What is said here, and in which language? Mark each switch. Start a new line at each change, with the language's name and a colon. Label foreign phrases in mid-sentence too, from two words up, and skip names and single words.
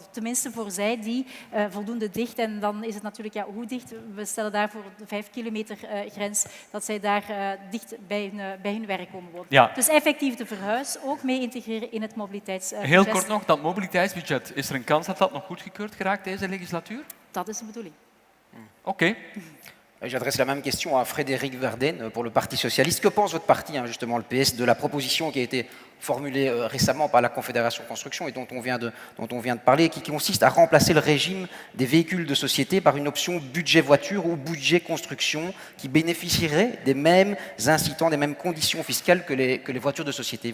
Dutch: Tenminste voor zij die voldoende dicht, en dan is het natuurlijk hoe dicht, we stellen daarvoor de 5 kilometer grens, dat zij daar dicht bij hun werk komen wonen. Ja. Dus effectief de verhuis ook mee integreren in het mobiliteitsbudget. Heel kort nog, dat mobiliteitsbudget, is er een kans dat dat nog goedgekeurd geraakt deze legislatuur? Dat is de bedoeling. Oké.
French: J'adresse la même question à Frédéric Verden pour le Parti socialiste. Que pense votre parti, justement le PS, de la proposition qui a été formulée récemment par la Confédération Construction et dont on vient de parler, qui consiste à remplacer le régime des véhicules de société par une option budget voiture ou budget construction qui bénéficierait des mêmes incitants, des mêmes conditions fiscales que les voitures de société?